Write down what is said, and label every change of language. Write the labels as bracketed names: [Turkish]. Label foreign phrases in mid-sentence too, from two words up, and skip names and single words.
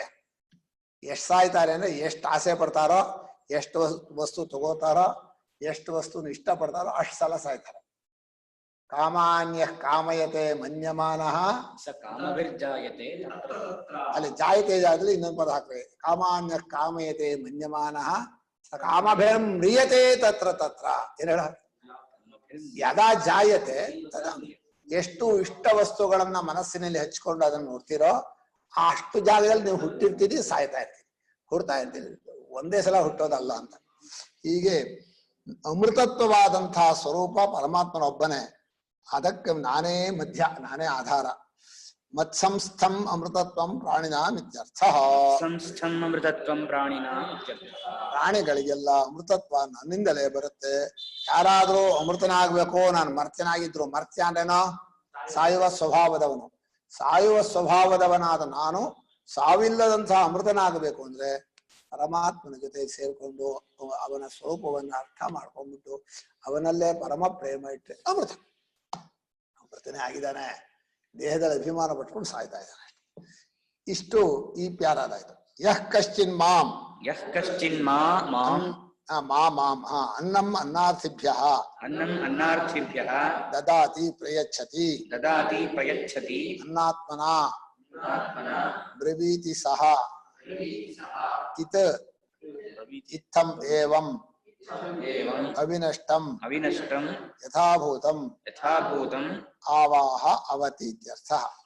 [Kannada] ಎಷ್ಟು ಸಾಯ್ತಾರೆ ಅಂದ್ರೆ ಎಷ್ಟು ಆಸೆ ಪಡ್ತಾರೋ, ಎಷ್ಟು ವಸ್ತು ತಗೋತಾರೋ, ಎಷ್ಟು ವಸ್ತುನ ಇಷ್ಟ ಪಡ್ತಾರೋ ಅಷ್ಟು ಸಲ ಸಾಯ್ತಾರೆ. [Sanskrit] ಕಾಮಾನ್ಯ ಕಾಮಯತೆ ಮನ್ಯಮಾನಃ ಸ ಕಾಮಭಿರ್ಜಾಯತೆ. [Kannada] ಅಲ್ಲಿ ಜಾಯತೆ ಜಾಗದಲ್ಲಿ ಇನ್ನೊಂದು ಪದ ಹಾಕ್ಬೇಕು. [Sanskrit] ಕಾಮಾನ್ಯ ಕಾಮಯತೆ ಮನ್ಯಮಾನಃ ಸ ಕಾಮಭಿರ್ ಮ್ರಿಯತೆ ತತ್ರ ತತ್ರ. [Kannada] ಏನ್ ಹೇಳ? [Sanskrit] ಯದಾ ಜಾಯತೆ ತದಾ. [Kannada] ಎಷ್ಟು ಇಷ್ಟ ವಸ್ತುಗಳನ್ನ ಮನಸ್ಸಿನಲ್ಲಿ ಹಚ್ಕೊಂಡು ಅದನ್ನ ನೋಡ್ತೀರೋ ಅಷ್ಟು ಜಾಗದಲ್ಲಿ ನೀವು ಹುಟ್ಟಿರ್ತೀರಿ, ಸಾಯ್ತಾ ಇರ್ತೀರಿ, ಹುಡ್ತಾ ಇರ್ತೀರಿ. ಒಂದೇ ಸಲ ಹುಟ್ಟೋದಲ್ಲ ಅಂತ. ಹೀಗೆ ಅಮೃತತ್ವವಾದಂತಹ ಸ್ವರೂಪ ಪರಮಾತ್ಮನೊಬ್ಬನೇ. ಅದಕ್ಕೆ ನಾನೇ ಮಧ್ಯ, ನಾನೇ ಆಧಾರ. [Sanskrit] ಮತ್ಸಂಸ್ಥಂ ಅಮೃತತ್ವಂ ಪ್ರಾಣಿನಾಂ ಇತ್ಯರ್ಥ. ಸಂಸ್ಥಂ ಅಮೃತತ್ವಂ ಪ್ರಾಣಿನಾಂ ಇತ್ಯರ್ಥ. [Kannada] ಪ್ರಾಣಿಗಳಿಗೆಲ್ಲ ಅಮೃತತ್ವ ನನ್ನಿಂದಲೇ ಬರುತ್ತೆ. ಯಾರಾದ್ರೂ ಅಮೃತನಾಗ್ಬೇಕು, ನಾನು ಮರ್ತ್ಯನಾಗಿದ್ರು, ಮರ್ತ್ಯ ಅಂದ್ರೇನೋ ಸಾಯುವ ಸ್ವಭಾವದವನು. ಸಾಯುವ ಸ್ವಭಾವದವನಾದ ನಾನು ಸಾವಿಲ್ಲದಂತಹ ಅಮೃತನಾಗಬೇಕು ಅಂದ್ರೆ ಪರಮಾತ್ಮನ ಜೊತೆ ಸೇರ್ಕೊಂಡು ಅವನ ಸ್ವರೂಪವನ್ನು ಅರ್ಥ ಮಾಡ್ಕೊಂಡ್ಬಿಟ್ಟು ಅವನಲ್ಲೇ ಪರಮ ಪ್ರೇಮ ಇಟ್ಟರೆ ಅಮೃತನೇ ಆಗಿದ್ದಾನೆ. ದೇಹದಲ್ಲಿ ಅಭಿಮಾನ ಪಟ್ಕೊಂಡು ಸಾಯ್ತಾ ಇದ್ದಾನೆ. ಇಷ್ಟು ಈ ಪ್ಯಾರಾದಾಯ್ತು. [Sanskrit] ಯಃ ಕಶ್ಚಿನ್ ಮಾಂ, ಯಃ ಕಶ್ಚಿನ್ ಮಾಂ ಅನ್ನಂ ಅನ್ನಾರ್ಥಿಭ್ಯಃ ಅನ್ನಂ ಅನ್ನಾರ್ಥಿಭ್ಯಃ ದದಾತಿ ಪ್ರಯಚ್ಛತಿ ಅನ್ನಾತ್ಮನಾ ಬ್ರವೀತಿ ಸಹ ಇತ್ತಂ ಏವಂ ಅವಿನಷ್ಟಂ ಯಥಾಭೂತಂ ಆವಾಹ ಅವತಿ ಇತ್ಯರ್ಥಃ.